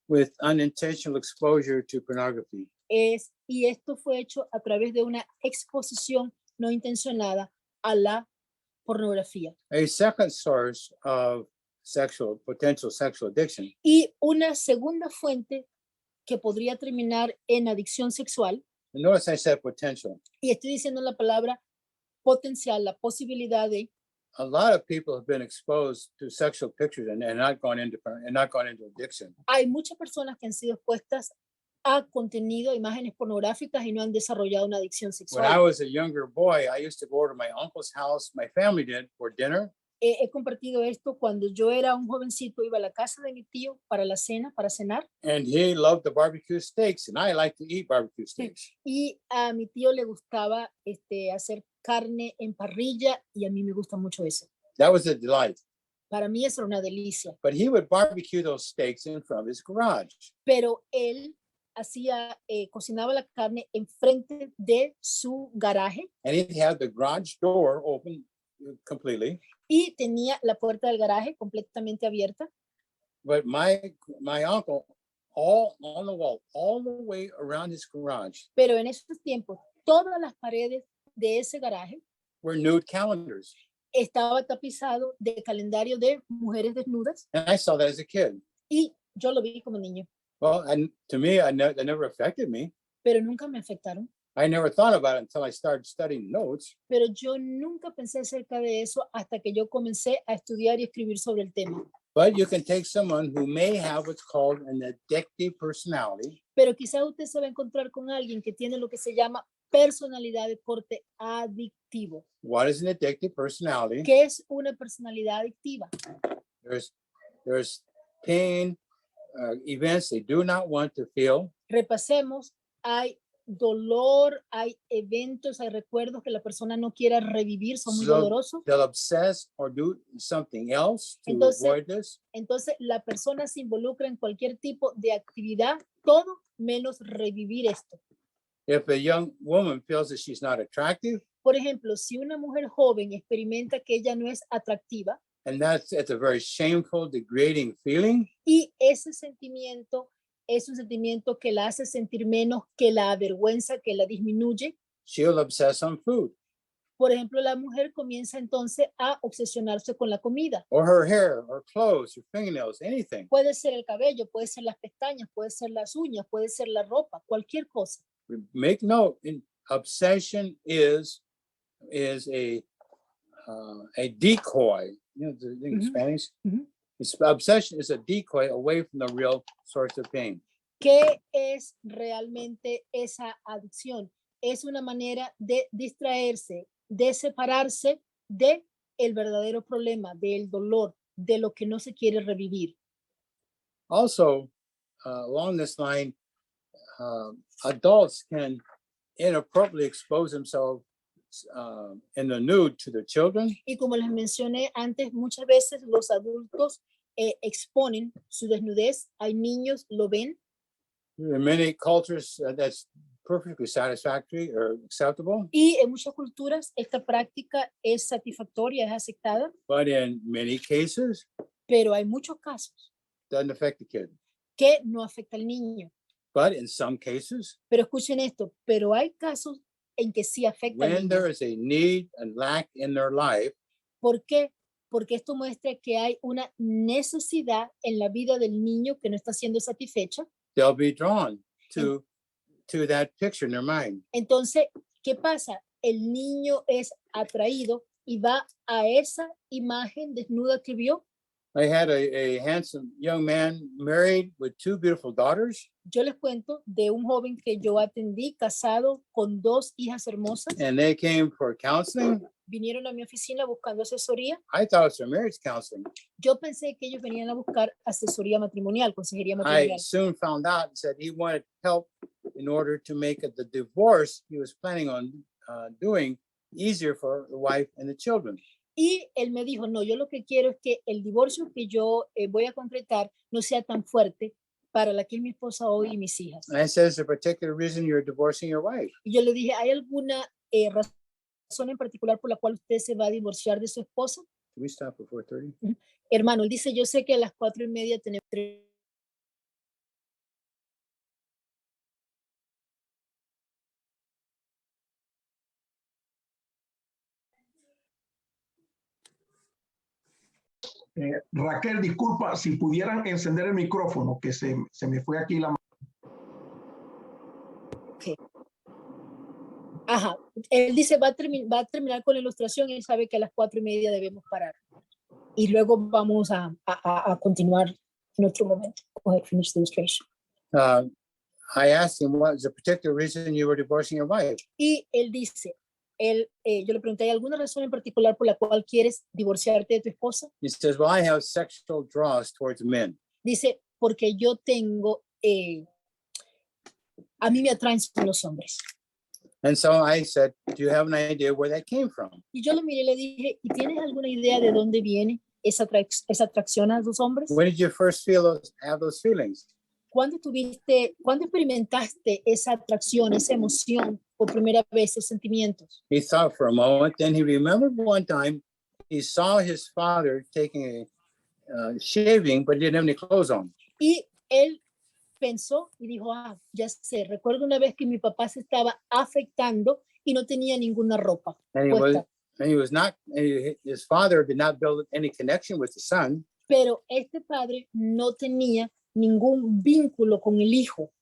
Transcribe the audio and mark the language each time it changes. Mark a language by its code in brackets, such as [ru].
[en] With unintentional exposure to pornography. [es] y esto fue hecho a través de una exposición no intencionada a la pornografía. [en] A second source of potential sexual addiction [es] Y una segunda fuente que podría terminar en adicción sexual, [en] and notice I said potential. [es] y estoy diciendo la palabra potencial, la posibilidad de, [en] A lot of people have been exposed to sexual pictures and not gone into addiction. [es] hay muchas personas que han sido expuestas a contenido, a imágenes pornográficas y no han desarrollado una adicción [en] When I [es] sexual. [en] was a younger boy, I used to go to my uncle's house, my family did, for dinner. [es] He compartido esto cuando yo era un jovencito, iba a la casa de mi tío para la cena, para cenar, [en] And he loved the barbecue steaks, and I like to eat barbecue steaks. [es] y a mi tío le gustaba hacer carne en parrilla y a mí me gusta mucho eso. [en] That was a delight. [es] Para mí eso era una delicia, [en] But he would barbecue those steaks in front of his garage. [es] pero él cocinaba la carne enfrente de su garaje [en] And he'd have the garage door open completely. [es] y tenía la puerta del garaje completamente abierta. [en] But my uncle, all on the wall, all the way around his garage, [es] Pero en esos tiempos, todas las paredes de ese garaje [en] were nude calendars. [es] estaba tapizado de calendario de mujeres desnudas [en] And I saw that as a kid. [es] y yo lo vi como niño, [en] Well, and to me, that never affected me. [es] pero nunca me afectaron. [en] I never thought about it until I started studying notes. [es] Pero yo nunca pensé acerca de eso hasta que yo comencé a estudiar y escribir sobre el tema. [en] But you can take someone who may have what's called an addictive personality, [es] Pero quizás usted se va a encontrar con alguien que tiene lo que se llama personalidad de corte adictivo. [en] What is an addictive personality? [es] ¿Qué es una personalidad adictiva? [en] There's pain, events they do not want to feel. [es] Repasemos, hay dolor, hay eventos, hay recuerdos que la persona no quiera revivir, son muy [en] So- [es] dolorosos. [en] They'll obsess or do something else to [es] Entonces- [en] avoid this. [es] Entonces, la persona se involucra en cualquier tipo de actividad, todo menos revivir esto. [en] If a young woman feels that she's not attractive, [es] Por ejemplo, si una mujer joven experimenta que ella no es atractiva [en] and it's a very shameful, degrading feeling, [es] y ese sentimiento es un sentimiento que la hace sentir menos, que la avergüenza, que la disminuye. [en] she'll obsess on food [es] Por ejemplo, la mujer comienza entonces a obsesionarse con la comida. [en] or her hair or clothes or fingernails, anything. [es] Puede ser el cabello, puede ser las pestañas, puede ser las uñas, puede ser la ropa, cualquier cosa. [en] Make note, obsession is a a decoy. You know, the thing in Mhm. Spanish. Mhm. It's, obsession is a decoy away from the real source of pain. [es] ¿Qué es realmente esa adicción? Es una manera de distraerse, de separarse de el verdadero problema, del dolor, de lo que no se quiere revivir. [en] Also, along this line, adults can inappropriately expose themselves in the nude to their children. [es] Y como les mencioné antes, muchas veces los adultos exponen su desnudez. Hay niños, lo ven. [en] In many cultures, that's perfectly satisfactory or acceptable. [es] Y en muchas culturas esta práctica es satisfactoria, es aceptada, [en] But in many cases, [es] pero hay muchos casos [en] doesn't affect the kid. [es] que no afecta al niño. [en] But in some cases, [es] Pero escuchen esto, pero hay casos en que sí afecta al [en] when [es] niño. [en] there is a need and lack in their life, [es] ¿Por qué? Porque esto muestra que hay una necesidad en la vida del niño que no está siendo satisfecha. [en] they'll be drawn to that picture in their mind. [es] Entonces, ¿qué pasa? El niño es atraído y va a esa imagen desnuda que vio. [en] I had a handsome young man married with 2 beautiful daughters, [es] Yo les cuento de un joven que yo atendí, casado con 2 hijas hermosas. [en] and they came for counseling. [es] Vinieron a mi oficina buscando asesoría. [en] I thought it was for marriage counseling. [es] Yo pensé que ellos venían a buscar asesoría matrimonial, consejería [en] I [es] matrimonial. [en] soon found out and said he wanted help in order to make the divorce he was planning on doing easier for the wife and the children. [es] Y él me dijo, no, yo lo que quiero es que el divorcio que yo voy a concretar no sea tan fuerte para la que es mi esposa hoy y mis hijas. [en] And I said, is there a particular reason you're divorcing your wife? [es] Y yo le dije, ¿hay alguna razón en particular por la cual usted se va a divorciar de su esposa? [en] Can we stop at 4:30? [es] Hermano, él dice, yo sé que a las 4:30 tenemos Raquel, disculpa, si pudieran encender el micrófono, que se me fue aquí la... Ajá, él dice, va a terminar con la ilustración, él sabe que a las 4:30 debemos parar. Y luego vamos a continuar en otro momento. [en] Go ahead, finish the illustration. I asked him, what is the particular reason you were divorcing your wife? [es] Y él dice, yo le pregunté, ¿hay alguna razón en particular por la cual quieres divorciarte de tu esposa? [en] He says, well, I have sexual draws towards men. [es] Dice, porque yo tengo, a mí me atraen los hombres. [en] And so I said, do you have an idea where that came from? [es] Y yo lo miré y le dije, ¿y tienes alguna idea de dónde viene esa atracción a los hombres? [en] When did you first have those feelings? [es] ¿Cuándo experimentaste esa atracción, esa emoción por primera vez, esos sentimientos? [en] He thought for a moment, then he remembered one time he saw his father taking a shaving, but he didn't have any clothes on. [es] Y él pensó y dijo, ya sé, recuerdo una vez que mi papá se estaba afectando y no tenía ninguna ropa puesta. [en] His father did not build any connection with the son. [es] Pero este padre no tenía ningún vínculo con el hijo